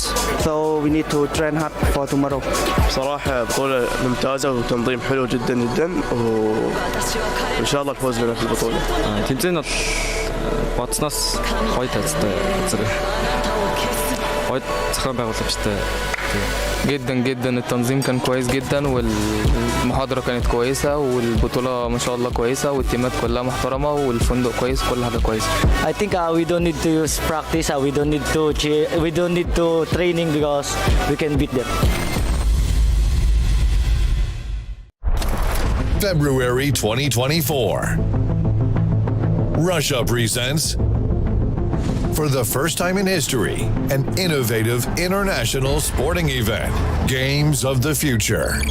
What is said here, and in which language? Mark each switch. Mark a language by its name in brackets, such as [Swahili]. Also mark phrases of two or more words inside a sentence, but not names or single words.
[English] So we need to train hard for tomorrow. [Arabic] صراحة بطولة ممتازة وتنظيم حلو جدا جدا، وإن شاء الله الفوز لنا في البطولة. [Mongolian] тэмцээн бол бодсноос гоё тайлцтай зэрэг. Гоё зохион байгуулагчтай. [Arabic] جدا التنظيم كان كويس جدا والمحاضرة كانت كويسة والبطولة ما شاء الله كويسة والتيمات كلها محترمة والفندق كويس، كل حاجة كويسة. [English] I think we don't need to use practice. We don't need to training because we can beat them. February 2024. Russia presents, for the first time in history, an innovative international sporting event, Games of the Future.